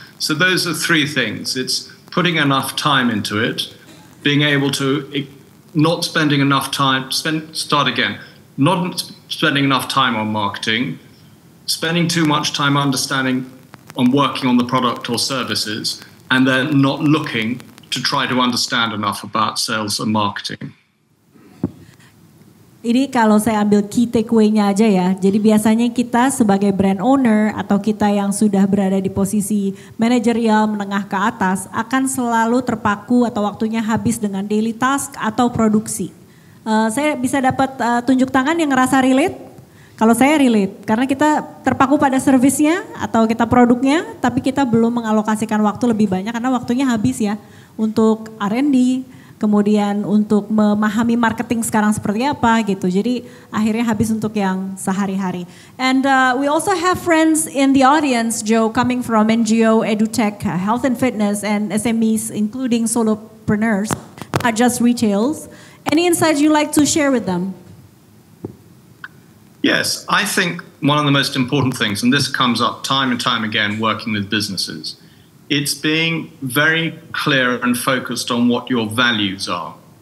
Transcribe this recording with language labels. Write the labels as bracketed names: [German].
[English] So those are 3 things. It's putting enough time into it, being able to, not spending enough time, not spending enough time on marketing, spending too much time understanding on working on the product or services, and then not looking to try to understand enough about sales and marketing. [Indonesian] Ini kalau saya ambil key takeaway-nya aja ya. Jadi biasanya kita sebagai brand owner atau kita yang sudah berada di posisi manajerial menengah ke atas akan selalu terpaku atau waktunya habis dengan daily task atau produksi. Saya bisa dapat tunjuk tangan yang ngerasa relate? Kalau saya relate, karena kita terpaku pada servisnya atau kita produknya, tapi kita belum mengalokasikan waktu lebih banyak karena waktunya habis ya untuk R&D, kemudian untuk memahami marketing sekarang seperti apa gitu. Jadi akhirnya habis untuk yang sehari-hari. [English] And we also have friends in the audience, Joe, coming from NGO, EduTech, Health and Fitness, and SMEs, including solopreneurs, not just retails. Any insights you'd like to share with them? Yes, I think one of the most important things, and this comes up time and time again working with businesses, it's being very clear and focused on what your values are.